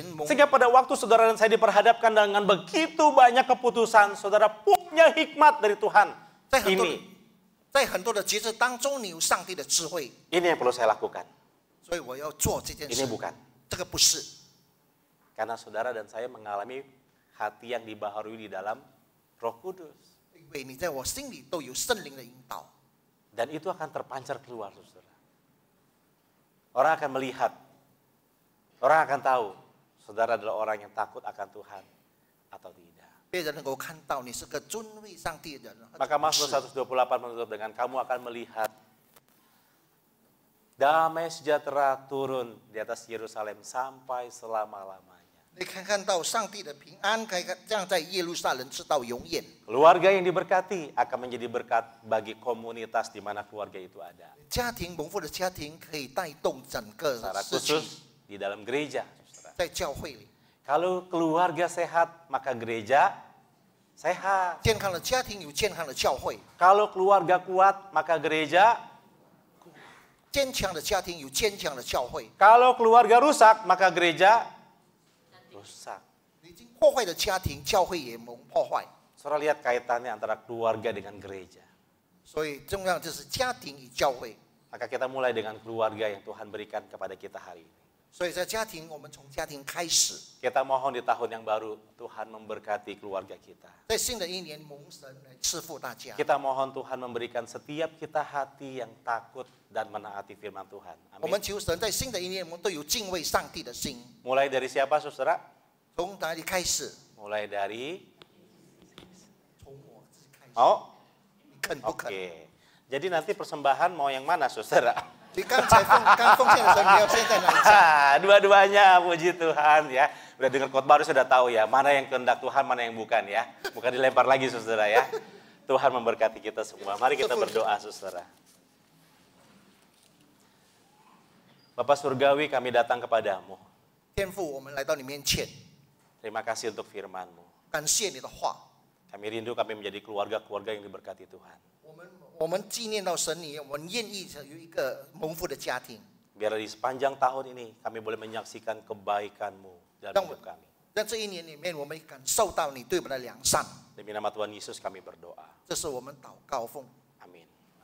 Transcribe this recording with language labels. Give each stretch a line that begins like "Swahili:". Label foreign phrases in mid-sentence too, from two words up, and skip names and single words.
Indonesian: Sehingga pada waktu saudara dan saya diperhadapkan dengan begitu banyak keputusan, saudara punya hikmat dari Tuhan.
Chinese: 在很多
Indonesian: Ini,
Chinese: 在很多的节制当中，你有上帝的智慧，
Indonesian: ini yang perlu saya lakukan.
Chinese: 所以我要做这件
Indonesian: Ini
Chinese: 事。
Indonesian: bukan.
Chinese: 这个不是，
Indonesian: Karena saudara dan saya mengalami hati yang dibaharui di dalam Roh Kudus.
Chinese: 因为你在我心里都有圣灵的引导，
Indonesian: Dan itu akan terpancar keluar, saudara. Orang akan melihat, orang akan tahu, saudara adalah orang yang takut akan Tuhan atau tidak.
Chinese: 别人能够看到你是个尊畏上帝的人。
Indonesian: Maka Mazmur 128 menutup dengan kamu akan melihat damai sejahtera turun di atas Yerusalem sampai selama-lamanya.
Chinese: 你可以看到上帝的平安，可以这样在耶路撒冷直到永远。
Indonesian: Keluarga yang diberkati akan menjadi berkat bagi komunitas di mana keluarga itu ada.
Chinese: 家庭蒙福的家庭可以带动整个
Indonesian: Secara
Chinese: 社区，
Indonesian: khusus di dalam gereja, saudara.
Chinese: 在教会里，
Indonesian: Kalau keluarga sehat, maka gereja sehat.
Chinese: 健康的家庭有健康的教会，
Indonesian: Kalau keluarga kuat, maka gereja.
Chinese: 坚强的家庭有坚强的教会。
Indonesian: Kalau keluarga rusak, maka gereja rusak.
Chinese: 已经破坏的家庭，教会也蒙破坏。
Indonesian: Saudara lihat kaitannya antara keluarga dengan gereja.
Chinese: 所以重要就是家庭与教会。
Indonesian: Maka kita mulai dengan keluarga yang Tuhan berikan kepada kita hari ini.
Chinese: 所以在家庭，我们从家庭开始，
Indonesian: Kita mohon di tahun yang baru Tuhan memberkati keluarga kita.
Chinese: 在新的一年蒙神来赐福大家。
Indonesian: Kita mohon Tuhan memberikan setiap kita hati yang takut dan menaati firman Tuhan.
Chinese: 我们
Indonesian: Amin.
Chinese: 求神在新的一年，我们都有敬畏上帝的心。
Indonesian: Mulai dari siapa, saudara?
Chinese: 从哪里开始？
Indonesian: Mulai dari
Chinese: 从我自己开始。
Indonesian: Oh,
Chinese: 你肯不
Indonesian: oke.
Chinese: 肯？
Indonesian: Jadi nanti persembahan mau yang mana, saudara?
Chinese: 你刚才刚奉献的时候，你要先在哪里站？
Indonesian: Dua-duanya, puji Tuhan ya. Udah dengar khotbah sudah tahu ya, mana yang kehendak Tuhan, mana yang bukan ya. Bukan dilempar lagi, saudara ya. Tuhan memberkati kita semua. Mari kita berdoa, saudara. Bapak Surgawi, kami datang kepadamu.
Chinese: 天父，我们来到你面前，
Indonesian: Terima kasih untuk firman-Mu.
Chinese: 感谢你的话。
Indonesian: Kami rindu kami menjadi keluarga-keluarga yang diberkati Tuhan.
Chinese: 我们纪念到神你，我们愿意有一个蒙福的家庭。
Indonesian: Biar di sepanjang tahun ini kami boleh menyaksikan kebaikan-Mu dalam hidup kami.
Chinese: 在这一年里面，我们感受到你对我们的良善，
Indonesian: Demi nama Tuhan Yesus kami berdoa.
Chinese: 这是我们祷告奉
Indonesian: Amin.